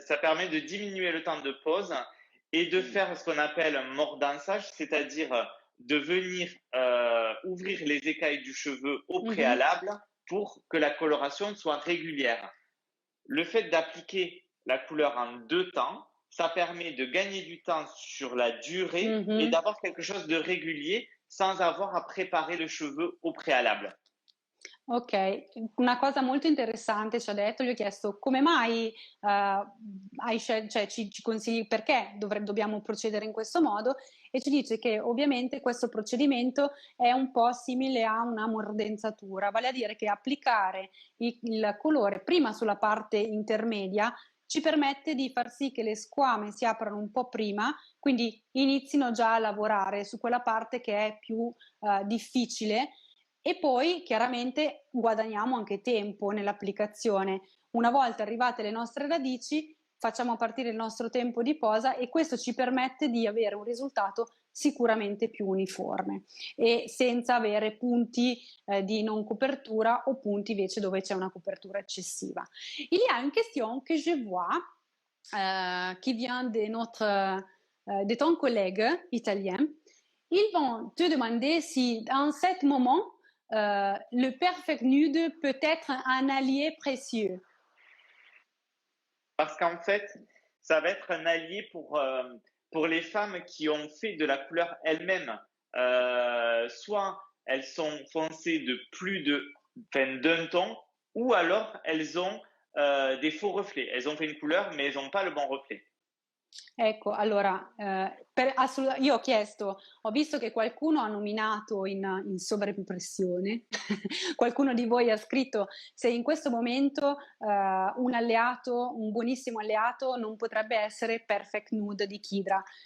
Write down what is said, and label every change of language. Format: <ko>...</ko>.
<fr>Ça permet de diminuer le temps de pause et de faire ce qu'on appelle un mordançage, c'est-à-dire de venir ouvrir les écailles du cheveu au préalable pour que la coloration soit régulière. Le fait d'appliquer la couleur en 2 temps, ça permet de gagner du temps sur la durée et d'avoir quelque chose de régulier sans avoir à préparer le cheveu au préalable.</fr> <it>Ok, una cosa molto interessante ci ha detto, gli ho chiesto come mai hai scelto, cioè ci consigli perché dobbiamo procedere in questo modo, e ci dice che ovviamente questo procedimento è un po' simile a una mordenzatura, vale a dire che applicare il colore prima sulla parte intermedia ci permette di far sì che le squame si aprano un po' prima, quindi inizino già a lavorare su quella parte che è più difficile. E poi chiaramente guadagniamo anche tempo nell'applicazione. Una volta arrivate le nostre radici, facciamo partire il nostro tempo di posa e questo ci permette di avere un risultato sicuramente più uniforme e senza avere punti di non copertura o punti invece dove c'è una copertura eccessiva.</it> <fr>Il y a une question que je vois qui vient de ton collègue italien. Ils vont te demander si dans ce moment le perfect nude peut être un allié précieux. Parce qu'en fait, ça va être un allié pour les femmes qui ont fait de la couleur elles-mêmes. Soit elles sont foncées de d'un ton, ou alors elles ont des faux reflets. Elles ont fait une couleur, mais elles n'ont pas le bon reflet.</fr> <it>Ecco, allora, io ho chiesto, ho visto che qualcuno ha nominato in sovraimpressione, qualcuno di voi ha scritto se in questo momento un alleato, un buonissimo alleato, non potrebbe essere Perfect Nude di Kidra.</it>